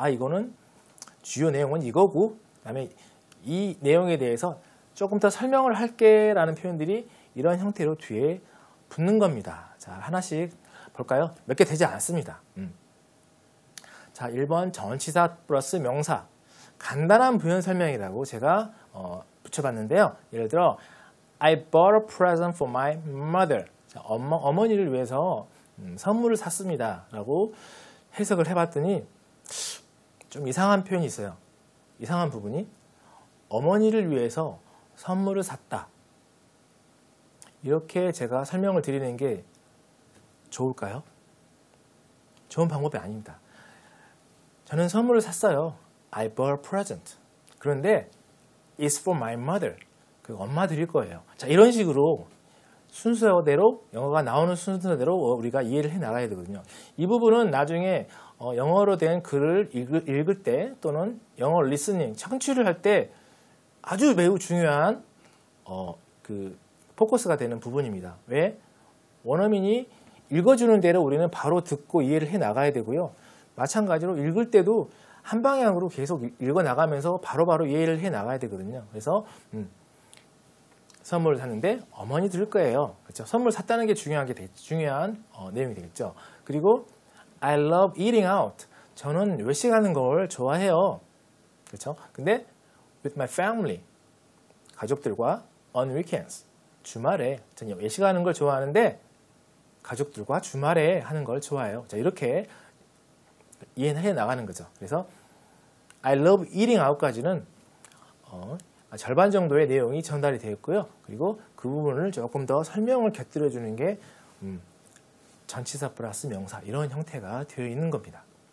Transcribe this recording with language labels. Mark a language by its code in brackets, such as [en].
[ko] 이거는 주요 내용은 이거고 그다음에 이 내용에 대해서 조금 더 설명을 할게 라는 표현들이 이런 형태로 뒤에 붙는 겁니다. 자, 하나씩 볼까요? 몇 개 되지 않습니다. 자, 1번 전치사 플러스 명사. 간단한 부연 설명이라고 제가 붙여봤는데요. 예를 들어 [en] I bought a present for my mother. [ko] 자, 어머니를 위해서 선물을 샀습니다. 라고 해석을 해봤더니 좀 이상한 표현이 있어요. 이상한 부분이 어머니를 위해서 선물을 샀다. 이렇게 제가 설명을 드리는 게 좋을까요? 좋은 방법이 아닙니다. 저는 선물을 샀어요. [en] I bought a present. [ko] 그런데 [en] It's for my mother. [ko] 그 엄마 드릴 거예요. 자, 이런 식으로 순서대로 영어가 나오는 순서대로 우리가 이해를 해 나가야 되거든요. 이 부분은 나중에 영어로 된 글을 읽을 때 또는 영어 리스닝, 청취를 할 때 아주 매우 중요한 그 포커스가 되는 부분입니다. 왜? 원어민이 읽어주는 대로 우리는 바로 듣고 이해를 해 나가야 되고요. 마찬가지로 읽을 때도 한 방향으로 계속 읽어 나가면서 바로바로 이해를 해 나가야 되거든요. 그래서 선물을 샀는데 어머니 드릴 거예요. 그렇죠? 선물 샀다는 게 중요한 내용이 되겠죠. 그리고 [en] I love eating out. [ko] 저는 외식하는 걸 좋아해요. 그렇죠? 근데 [en] with my family. [ko] 가족들과 [en] on weekends. [ko] 주말에 저는 외식하는 걸 좋아하는데 가족들과 주말에 하는 걸 좋아해요. 자, 이렇게 이해해 나가는 거죠. 그래서 [en] I love eating out [ko] 까지는 절반 정도의 내용이 전달이 되었고요. 그리고 그 부분을 조금 더 설명을 곁들여 주는 게 전치사 플러스 명사 이런 형태가 되어 있는 겁니다.